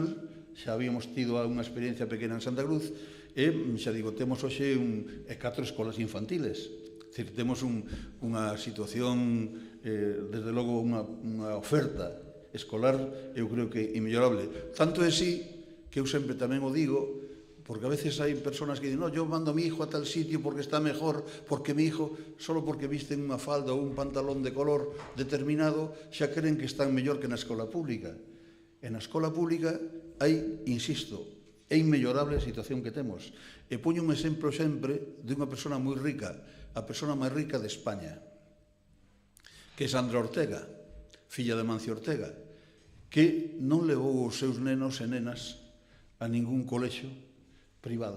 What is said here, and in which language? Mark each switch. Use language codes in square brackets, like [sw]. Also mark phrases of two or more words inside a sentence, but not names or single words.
[gl] Xa habíamos tido unha experiencia pequena en Santa Cruz, e, xa digo, temos hoxe 4 escolas infantiles. É dicir, temos unha situación, desde logo, unha oferta escolar, eu creo que inmellorable. Tanto é así que eu sempre tamén o digo, Porque a veces hai personas que dicen, [es] no, yo mando a mi hijo a tal sitio porque está mejor, porque mi hijo, solo porque visten [gl] unha falda ou un pantalón de color determinado, xa creen que están mellor que na escola pública. E na escola pública hai, insisto, é inmellorable a situación que temos. E poño un exemplo sempre de unha persona moi rica, a persona máis rica de España, que é Sandra Ortega, filla de Mancio Ortega, que non levou os seus nenos e nenas a ningún colexio privado.